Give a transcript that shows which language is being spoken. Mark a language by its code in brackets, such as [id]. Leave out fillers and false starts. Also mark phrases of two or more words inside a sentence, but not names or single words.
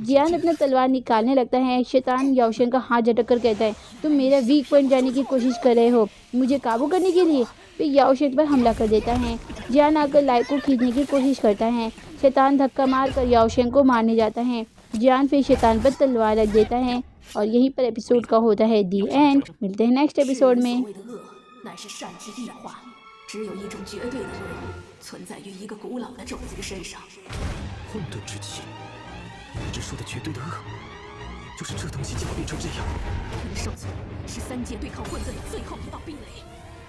[hi] जियान अपना तलवार निकालने लगता है। शैतान याओशिंग का हाथ झटक कर कहता है तुम मेरा [en] weak point [hi] जाने की कोशिश कर रहे हो मुझे काबू करने के लिए। फिर याओशिंग पर हमला कर देता है। जियान आकर लाई को खींचने की कोशिश करता है। शैतान धक्का मार कर याओशिंग को मारने जाता है। जियान फिर शैतान पर तलवार रख देता है और यहीं पर एपिसोड का होता है [en] the end. [hi] मिलते हैं [en] next episode [hi] में। [zh] 乃是善之异化，只有一种绝对的恶存在于一个古老的种族身上。混沌之气，你这说的绝对的恶，就是这东西就要变成这样。魂兽族是三界对抗混沌的最后一道壁垒。